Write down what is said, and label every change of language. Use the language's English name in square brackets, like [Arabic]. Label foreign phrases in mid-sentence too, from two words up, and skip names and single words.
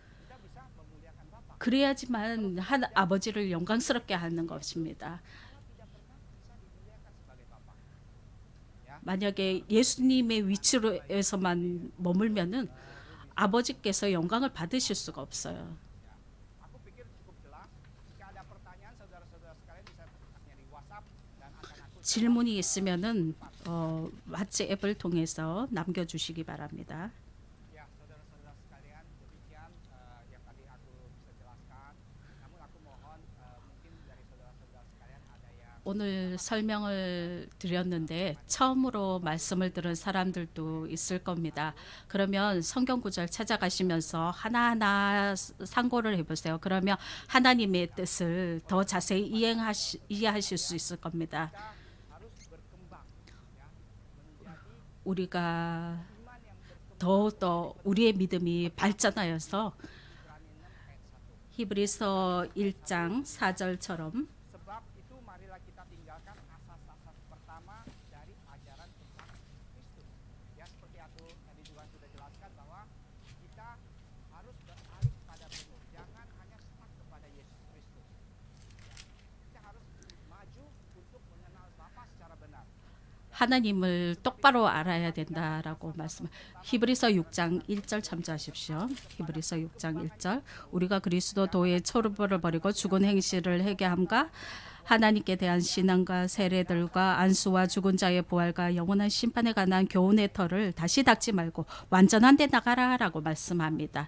[Korean] 그래야지만 한 아버지를 영광스럽게 하는 것입니다. 만약에 예수님의 위치로에서만 머물면은 아버지께서 영광을 받으실 수가 없어요. [Indonesian] Aku pikir cukup jelas. Jika ada pertanyaan saudara-saudara sekalian bisa kontaknya di WhatsApp dan akan aku [Korean] 질문이 있으면은 왓츠앱을 통해서 남겨주시기 바랍니다. [Indonesian] ya saudara-saudara sekalian demikian yang tadi aku bisa jelaskan. Namun aku mohon mungkin dari saudara-saudara sekalian ada yang [Korean] 오늘 설명을 드렸는데 처음으로 말씀을 들은 사람들도 있을 겁니다. 그러면 성경 구절 찾아가시면서 하나하나 상고를 해보세요. 그러면 하나님의 뜻을 더 자세히 이해하실 수 있을 겁니다. [Indonesian] harus berkembang ya menjadi [Korean] 우리가 [Indonesian] iman yang berkembang. [Korean] 더욱더 우리의 믿음이 발전하여서 히브리서 1장 4절처럼 [Indonesian] Sebab itu marilah kita tinggalkan asas-asas pertama dari ajaran tentang Kristus. Ya seperti aku tadi juga sudah jelaskan bahwa kita harus beralih kepada penuh. Jangan hanya stuck kepada Yesus Kristus. Ya, kita harus maju untuk mengenal Bapa secara benar. [Korean] 하나님을 똑바로 알아야 된다라고 말씀. 히브리서 6장 1절 참조하십시오. 히브리서 6장 1절. 우리가 그리스도 도의 초르보를 버리고 죽은 행실을 회개함과 하나님께 대한 신앙과 세례들과 안수와 죽은 자의 부활과 영원한 심판에 관한 교훈의 터를 다시 닦지 말고 완전한 데 나가라라고 말씀합니다.